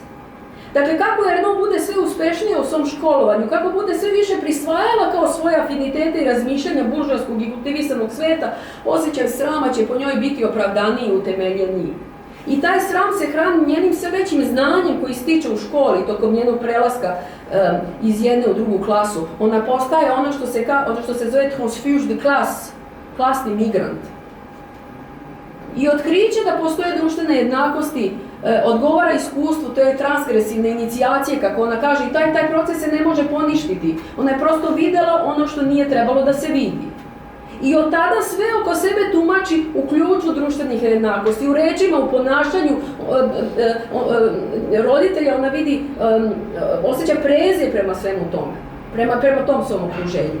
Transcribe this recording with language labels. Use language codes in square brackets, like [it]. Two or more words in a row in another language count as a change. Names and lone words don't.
[sr] Dakle, kako Erno bude sve uspešnije u svom školovanju, kako bude sve više prisvajala kao svoje afinitete i razmišljanja buržoaskog i kultivisanog sveta, osjećaj srama će po njoj biti opravdaniji i utemeljeniji. I taj sram se hrani njenim sve većim znanjem koji stiče u školi tokom njenog prelaska iz jedne u drugu klasu. Ona postaje ono što se zove [fr] transfuge de classe, [sr] klasni migrant. I otkriće da postoje društvene jednakosti odgovara iskustvu, to je transgresivne inicijacije, kako ona kaže, i taj proces se ne može poništiti. Ona je prosto videla ono što nije trebalo da se vidi. I od tada sve oko sebe tumači u ključu društvenih jednakosti, u rečima, u ponašanju roditelja, ona vidi, osjeća prezir prema svemu tome, prema tom svom okruženju.